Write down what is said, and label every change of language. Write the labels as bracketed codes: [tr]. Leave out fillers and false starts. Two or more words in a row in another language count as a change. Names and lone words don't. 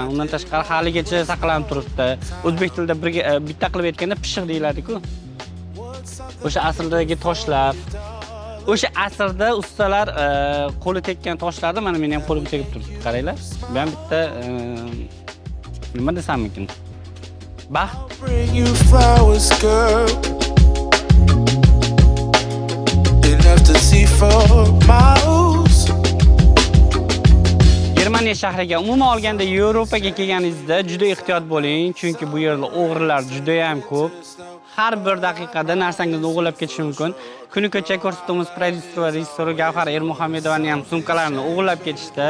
[uz] Undan tashqari haligacha saqlanib turibdi. O'zbek tilida bitta qilib aytganda pishiq deyiladi-ku. O'sha asrdagi toshlar, o'sha asrda ustalar qo'li tekkan toshlarni mana men ham qo'lim tegib turibdi, qaranglar. Bu ham bitta nima desam ekan? Baxt. [en] Bring you flowers, girl. Enough to see for miles. [uz] Germaniya shahriga umuman olganda Yevropaga kelganingizda juda ehtiyot bo'ling, chunki bu yerda o'g'rilar juda ham ko'p. Har bir daqiqada narsangizni o'g'irlab ketishi mumkin. Kuni kecha ko'rsatuvimiz prodyuser va rejissori Gavhar Ermuhamedovaning ham sumkalarini o'g'irlab ketishdi.